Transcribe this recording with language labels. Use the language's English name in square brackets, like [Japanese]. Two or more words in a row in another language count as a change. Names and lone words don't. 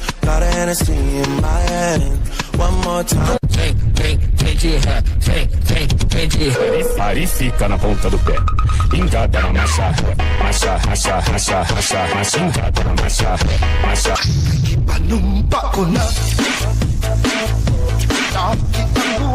[English] Got a Hennessy in my hand. One more time. [Portuguese] Aí fica na ponta do pé. Engata na massa, massa, massa, massa, massa, massa, engata na massa, massa. [Filipino] Panumpa ko na. Nakikita